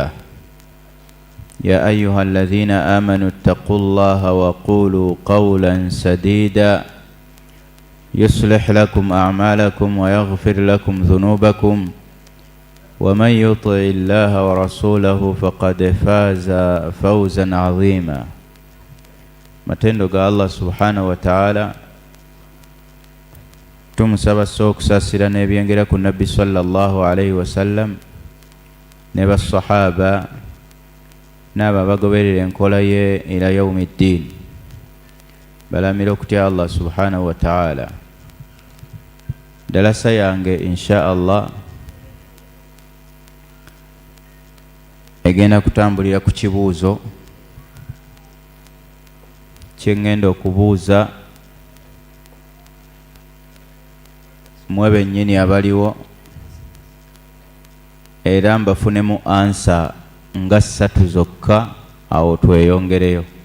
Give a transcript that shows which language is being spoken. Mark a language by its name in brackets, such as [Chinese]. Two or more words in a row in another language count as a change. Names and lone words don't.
[Arabic] يا أيها الذين آمنوا اتقوا الله وقولوا قولا سديدا يصلح لكم أعمالكم ويغفر لكم ذنوبكم ومن يطع الله ورسوله فقد فاز فوزا عظيما. [Ganda] Matendo ga Allah [Arabic] سبحانه وتعالى, [Ganda] tumusaba sokusasira n'ebyengera ku nabbi [Arabic] صلى الله عليه وسلم [Ganda] ne basahaba n'abo abagoberera enkola ye [Arabic] إلى يوم الدين. [Ganda] Balamira okutya Allah [Arabic] سبحانه وتعالى. [Ganda] Dalasa yange [Arabic] إن شاء الله [Ganda] egenda kutambulira ku kibuuzo kyengenda okubuuza mwe bennyini abaliwo, era mbafunemu ansa nga 3 zokka, awo tweyongereyo.